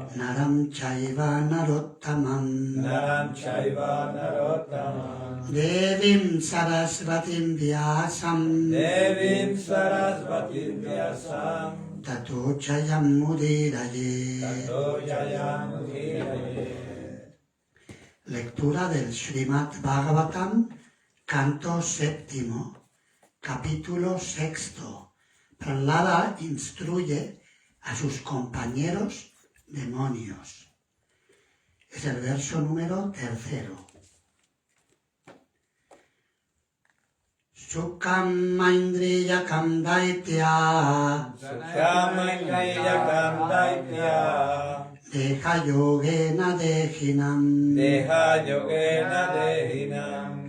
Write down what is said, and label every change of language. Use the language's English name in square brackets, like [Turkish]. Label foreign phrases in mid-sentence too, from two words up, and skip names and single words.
[Sanskrit] Naram Chaiva Narottamam Naram Chaiva Narottamam Devim Sarasvatim Vyasam Devim Sarasvatim Vyasam Tato Chayam Mudiraye. Tato Jayam Udhiraye. [Spanish] Lectura del Srimad Bhagavatam, canto séptimo, capítulo sexto. Prahlada instruye a sus compañeros demonios. Es el verso número 3. [Sanskrit] Sukam Maindriyakam Daitya Sukamaindriyakam Daitya Deha Yogena Dehinam Deha Yogena Dehinam